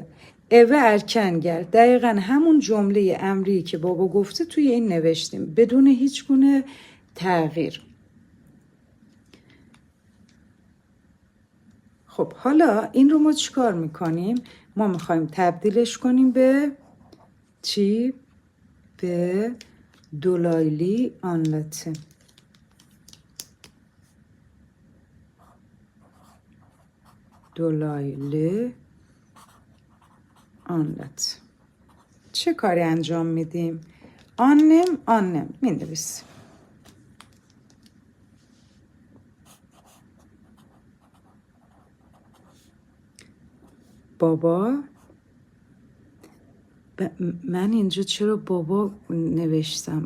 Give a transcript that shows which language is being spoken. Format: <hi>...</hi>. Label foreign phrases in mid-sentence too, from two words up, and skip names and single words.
<tr>eve erken gel,</tr> <fa>دقیقا همون جمله امری که بابا گفته توی این نوشتیم بدون هیچ گونه تغییر. خب حالا این رو ما چیکار میکنیم؟ ما میخوایم تبدیلش کنیم به چی؟ به</fa> <tr>dolaylı anlatım. dolaylı anlatım.</tr> <fa>چه کاری انجام میدیم؟ آنم مینویسیم. بابا من اینجا چرا بابا نوشتم؟</fa>